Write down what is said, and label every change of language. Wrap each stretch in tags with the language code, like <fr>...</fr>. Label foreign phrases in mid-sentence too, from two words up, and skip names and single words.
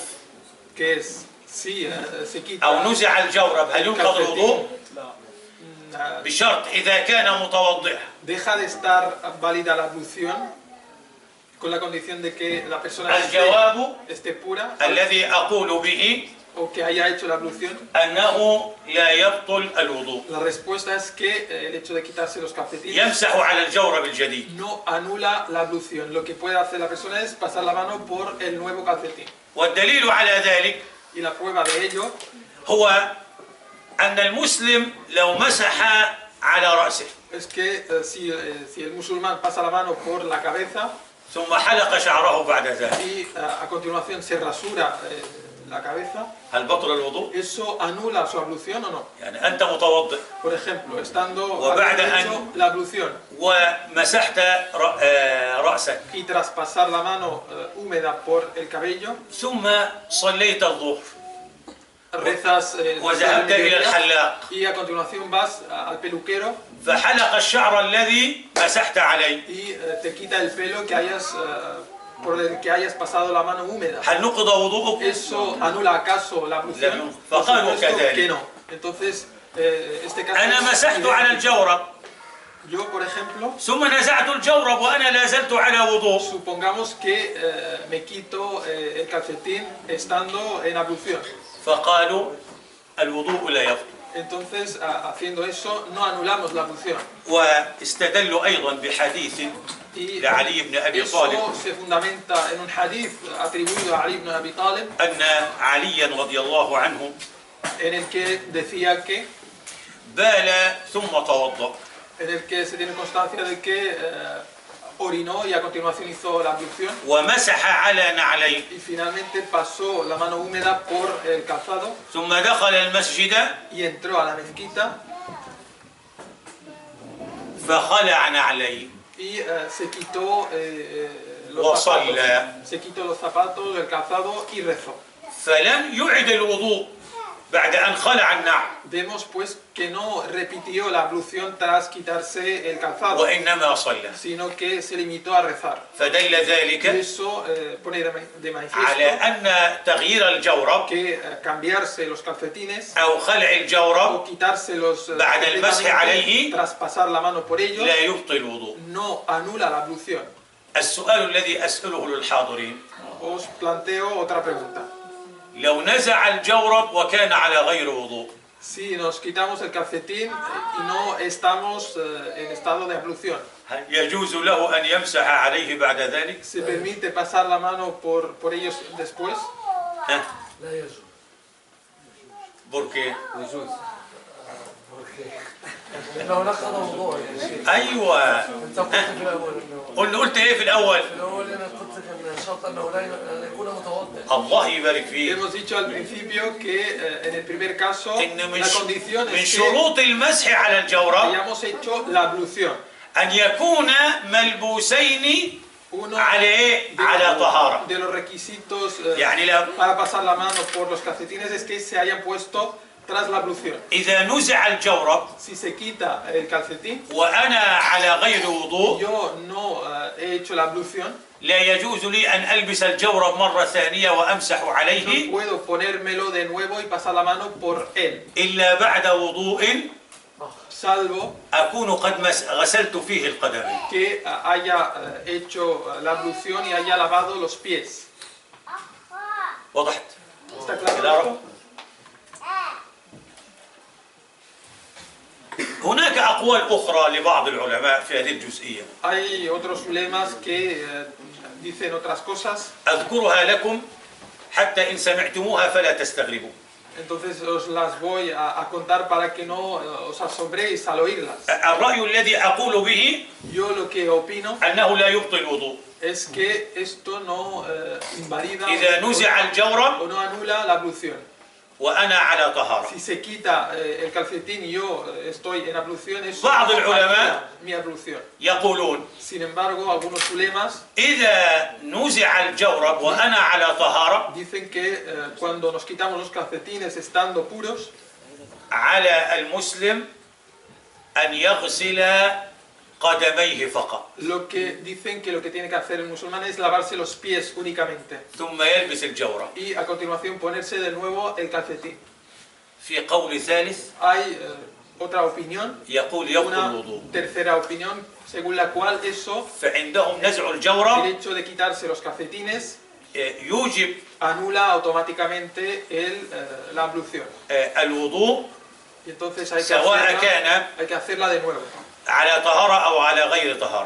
<es>que es si se quita</es> <ar>أو نزع الجورب هل</ar> <es>el</es> <ar>ينقض الوضوء؟</ar> <es>calcetín,</es> <ar>بشرط إذا كان متوضئا.</ar> <es>deja de estar válida la ablución con la condición de que la persona</es> <ar>الجواب</ar> <es>esté pura</es> <ar>الذي أقول به</ar> <es>o que haya hecho la ablución.</es> <ar>أنه لا يبطل الوضوء.</ar> <es>La respuesta es que el hecho de quitarse los calcetines</es> <ar>يمسح على الجورب الجديد.</ar> <es>no anula la ablución. Lo que puede hacer la persona es pasar la mano por el nuevo calcetín.</es> <ar>والدليل على ذلك</ar> <es>Y la prueba de ello</es> <ar>هو أن المسلم لو مسح على رأسه</ar> <es>es que si el musulmán pasa la mano por la cabeza</es> <ar>ثم حلق شعره بعد ذلك</ar> <es>y a continuación se rasura la cabeza,</es> <ar>هل بطل الوضوء؟</ar> <es>¿eso anula su ablución o no?</es> <ar>يعني أنت متوضئ</ar> <es>Por ejemplo, estando</es> <ar>وبعد</ar> <es>habiendo</es> <ar>أن-</ar> <es>hecho la ablución</es> <ar>ومسحت رأسك</ar> <es>y tras pasar la mano húmeda por el cabello,</es> <ar>ثم صليت الظهر</ar> <es>rezas el</es> <ar>وذهبت إلى</ar> <es>mediodía</es> <ar>الحلاق</ar> <es>y a continuación vas al peluquero</es> <ar>فحلق الشعر الذي مسحت عليه،</ar> <es>y te quita el pelo que por el que hayas pasado la mano húmeda.</es> <ar>هل نقض وضوءك؟</ar> <es>¿Eso anula acaso la</es> <ar>لا.</ar> <es>ablución? Por</es> <ar>فقالوا</ar> <es>supuesto</es> <ar>كذلك.</ar> <es>que no. Entonces, este caso</es> <ar>أنا</ar> <es>es</es> <ar>مسحت</ar> <es>idéntico.</es> <ar>على الجورب</ar> <es>Yo, por ejemplo,</es> <ar>ثم نزعت الجورب وأنا لا زلت على وضوء،</ar> <es>supongamos que me quito el calcetín estando en ablución.</es> <ar>فقالوا الوضوء لا يبطل.</ar> <es>Entonces, haciendo eso, no anulamos la ablución.</es> <ar>واستدلوا أيضا بحديث</ar> <es>Y</es> <ar>لعلي بن أبي</ar> <es>eso</es> <ar>طالب</ar> <es>se fundamenta en un hadith atribuido a Ali ibn Abi Talib,</es> <ar>أن عليا رضي الله عنه</ar> <es>en el que decía que</es> <ar>بال ثم توضأ.</ar> <es>en el que se tiene constancia de que orinó y a continuación hizo la ablución</es> <ar>ومسح على نعليه</ar> <es>y finalmente pasó la mano húmeda por el calzado</es> <ar>ثم دخل المسجد</ar> <es>y entró a la mezquita</es> <ar>فخلع نعليه</ar> <es>y</es> <ar>وصلى.</ar> <es>se quitó los zapatos, el calzado y rezó.</es> <ar>فلم يعد الوضوء بعد أن خلع النعل</ar> <es>Vemos pues que no repitió la ablución tras quitarse el calzado,</es> <ar>وإنما صلى.</ar> <es>sino que se limitó a rezar.</es> <ar>فدل</ar> <es>Y</es> <ar>ذلك</ar> <es>eso pone de</es> <ar>على</ar> <es>manifiesto</es> <ar>أن تغيير الجورب</ar> <es>que cambiarse los calcetines</es> <ar>أو خلع</ar> <es>o</es> <ar>الجورب</ar> <es>quitárselos</es> <ar>بعد المسح عليه</ar> <es>tras pasar la mano por ellos</es> <ar>لا يبطل الوضوء.</ar> <es>no anula la ablución.</es> <ar>السؤال الذي أسأله للحاضرين:</ar> <es>Os planteo otra pregunta.</es> <ar>لو نزع الجورب وكان على غير وضوء</ar> <es>Si nos quitamos el calcetín y no estamos en estado de ablución,</es> <ar>هل يجوز له أن يمسح عليه بعد ذلك؟</ar> <es>¿se permite pasar la mano por ellos después?</es> <ar>ها؟ لا يجوز.</ar> <es>¿Por qué؟</es> <ar>يجوز. لو نقض وضوء يا شيخ. أيوة. انت قلت في الاول انه قلت إيه في الأول؟ في الاول انا قلت ان الشرط انه لا يكون متوضئ. الله يبارك فيك.</ar> <es>Hemos dicho al principio que en el primer caso</es> <ar>إن</ar> <es>la condición</es> <ar>من</ar> <es>es que</es> <ar>شروط المسح على الجورب</ar> <es>hayamos hecho la ablución.</es> <ar>أن يكون ملبوسين</ar> <es>Uno</es> <ar>على على طهارة.</ar> <es>de los requisitos</es> <ar>يعني لا</ar> <es>para pasar la mano por los calcetines es que se hayan puesto tras la ablución.</es> <ar>إذا نزع الجورب</ar> <es>Si se quita el calcetín,</es> <ar>وأنا على غير وضوء</ar> <es>yo no he hecho la ablución,</es> <ar>لا يجوز لي أن ألبس الجورب مرة ثانية وأمسح</ar> <es>no</es> <ar>عليه</ar> <es>puedo ponérmelo de nuevo y pasar la mano por él,</es> <ar>إلا بعد وضوء</ar> <es>salvo</es> <ar>أكون قد غسلت فيه القدمين.</ar> <es>que haya hecho la ablución y haya lavado los pies.</es> <ar>وضحت؟</ar> <es>¿Está claro</es> <ar>كده</ar> <es>esto?</es> <ar>هناك أقوال أخرى لبعض العلماء في هذه الجزئية</ar> <es>Hay otros ulemas que dicen otras cosas,</es> <ar>أذكرها لكم حتى إن سمعتموها فلا تستغربوا.</ar> <es>entonces os las voy a contar para que no os asombréis al oírlas.</es> <ar>الرأي الذي أقول به</ar> <es>Yo lo que opino</es> <ar>أنه لا يبطل الوضوء.</ar> <es>es que esto no invalida</es> <ar>إذا نزع الجورب</ar> <es>o no anula la ablución.</es> <ar>وأنا على طهارة.</ar> <es>Si se quita el calcetín y yo estoy en ablución, eso</es> <ar>بعض</ar> <es>no</es> <ar>العلماء</ar> <es>anula mi ablución.</es> <ar>يقولون</ar> <es>Sin embargo, algunos ulemas</es> <ar>إذا نزع الجورب وأنا على طهارة</ar> <es>dicen que cuando nos quitamos los calcetines estando puros,</es> <ar>على المسلم أن يغسل قدميه فقط</ar> <es>lo que dicen que lo que tiene que hacer el musulmán es lavarse los pies únicamente</es> <ar>ثم يلبس الجورب.</ar> <es>y a continuación ponerse de nuevo el calcetín.</es> <ar>في قول ثالث</ar> <es>Hay otra opinión,</es> <ar>يقول يبطل</ar> <es>una</es> <ar>الوضوء.</ar> <es>tercera opinión, según la cual eso,</es> <ar>فعندهم نزع</ar> <es>el</es> <ar>الجورب</ar> <es>hecho de quitarse los calcetines,</es> <ar>يوجب</ar> <es>anula automáticamente la ablución.</es> <ar>الوضوء</ar> <es>Y entonces hay que</es> <ar>سواء كان</ar> <es>hacerla de nuevo.</es> <ar>على طهارة أو على غير طهارة.</ar>